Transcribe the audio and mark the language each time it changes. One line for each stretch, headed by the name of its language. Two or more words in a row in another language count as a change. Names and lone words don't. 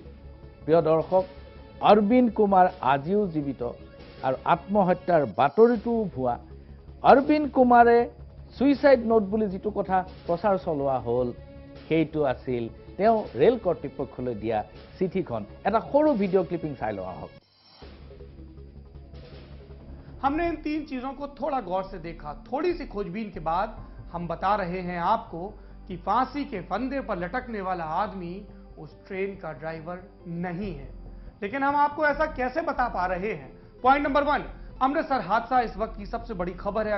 Assamese: প্ৰিয় দৰ্শক, অৰবিন্দ কুমাৰ আজিও জীৱিত আৰু আত্মহত্যাৰ বাতৰিটোও ভুৱা। অৰবিন্দ কুমাৰে সুইচাইড নোট বুলি যিটো কথা প্ৰচাৰ চলোৱা হ'ল, সেইটো আছিল তেওঁ ৰেল কৰ্তৃপক্ষলৈ দিয়া চিঠিখন। এটা সৰু ভিডিঅ' ক্লিপিং চাই লওঁ আহক।
Hindi: हमने इन 3 चीजों को थोड़ा गौर से देखा। थोड़ी सी खोजबीन के बाद हम बता रहे हैं आपको कि फांसी के फंदे पर लटकने वाला आदमी उस ट्रेन का ड्राइवर नहीं है। लेकिन हम आपको ऐसा कैसे बता पा रहे हैं? पॉइंट नंबर 1, अमृतसर हादसा इस वक्त की सबसे बड़ी खबर है।